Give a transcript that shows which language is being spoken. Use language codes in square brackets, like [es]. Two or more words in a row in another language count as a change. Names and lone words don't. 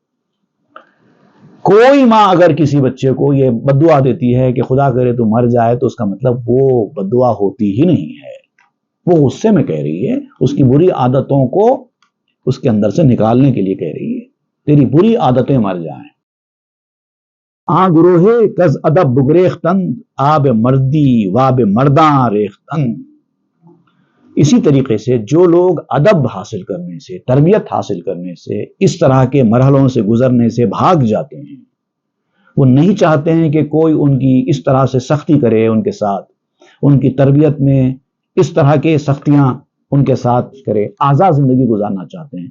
[ur] کوئی ماں اگر کسی بچے کو یہ بددعا دیتی ہے کہ خدا کرے تو مر جائے، تو اس کا مطلب وہ بددعا ہوتی ہی نہیں ہے، وہ غصے میں کہہ رہی ہے، اس کی بری عادتوں کو اس کے اندر سے نکالنے کے لیے کہہ رہی ہے تیری بری عادتیں مر جائیں. [fa] گروہ کز ادب بگریختند آب مردی واب مرداں ریختند. [ur] اسی طریقے سے جو لوگ ادب حاصل کرنے سے، تربیت حاصل کرنے سے، اس طرح کے مرحلوں سے گزرنے سے بھاگ جاتے ہیں، وہ نہیں چاہتے ہیں کہ کوئی ان کی اس طرح سے سختی کرے، ان کے ساتھ ان کی تربیت میں اس طرح کے سختیاں ان کے ساتھ کرے، آزاد زندگی گزارنا چاہتے ہیں.